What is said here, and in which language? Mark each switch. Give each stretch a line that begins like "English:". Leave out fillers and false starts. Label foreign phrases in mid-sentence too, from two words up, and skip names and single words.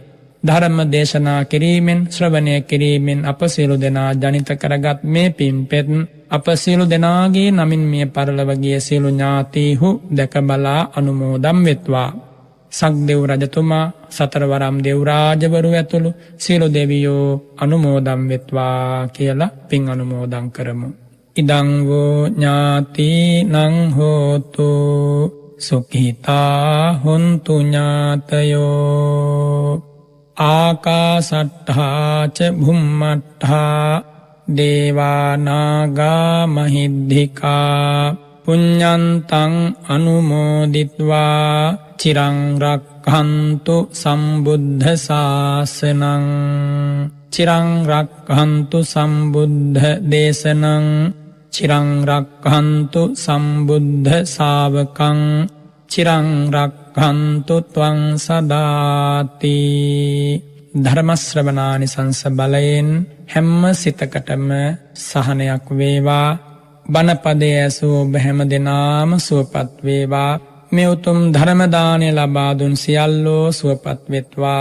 Sinhala: ධර්ම දේශනා කිරීමෙන්, ශ්‍රවණය කිරීමෙන් අප සියලු දෙනා ජනිත කරගත් මේ පින්පෙත් අප සියලු දෙනාගේ නමින් මිය පරලොව ගිය සියලු ඥාතීහු දැක බලා අනුමෝදන් වෙත්වා. සක්දෙව් රජතුමා, සතරවරම් දෙව් රාජවරු ඇතුළු සියලු දෙවියෝ අනුමෝදන් වෙත්වා කියලා පින් අනුමෝදන් කරමු.
Pali: ඉදං වූ ඥාතිනං හෝතු සුඛිතා හොන්තු ඥාතයෝ ආකාසට්ඨා ච භුම්මට්ඨා දේවානාගා මහිද්దికා පුඤ්ඤන්තං අනුමෝදිත්වා චිරං රක්ඛන්තු සම්බුද්ධ ශාසනං චිරං රක්ඛන්තු සම්බුද්ධ දේශනං චිරං රක්ඛන්තු සම්බුද්ධ ශාවකං චිරං රක්ඛන්තු ත්වං සදාති.
Sinhala: ධර්ම ශ්‍රවණානිසංස බලයෙන් හැම සිතකටම සහනයක් වේවා. බණපදයේ ඇසූ ඔබ හැම දෙනාම සුවපත් වේවා. මේ උතුම් ධර්ම දානය ලබා දුන් සියල්ලෝ සුවපත් වෙත්වා.